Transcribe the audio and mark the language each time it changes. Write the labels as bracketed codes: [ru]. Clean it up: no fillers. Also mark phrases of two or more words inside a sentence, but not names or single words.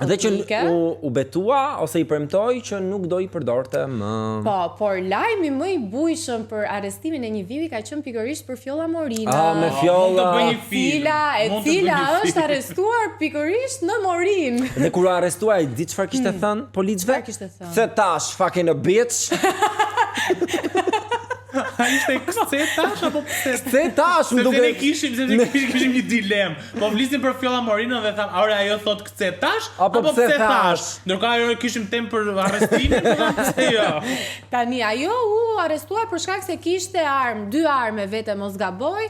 [sq] Dhe që u betua ose i premtoi që nuk do i përdorte më. Po, por lajmi më i bujshëm për arrestimin e një vivi ka qenë pikërisht për Fjolla Morina. Me Fjolla. E cila është arrestuar pikërisht në Morin. Dhe kur u arrestua, di çfarë kishte thënë policëve? Çfarë kishte thënë? Se tash [en] fucking a bitch. [sq] Ishte kse tash apo pse? Kse tash, më duket. Ne kishim një dilemë. Po flisim për Fjolla Morinën dhe tham, "Ore ajo thot kse tash apo pse thash?" Ndërkohë ajo kishim temë për arrestimin, pse jo? Tani ajo u arrestua për shkak se kishte dy armë vetë mos gaboj.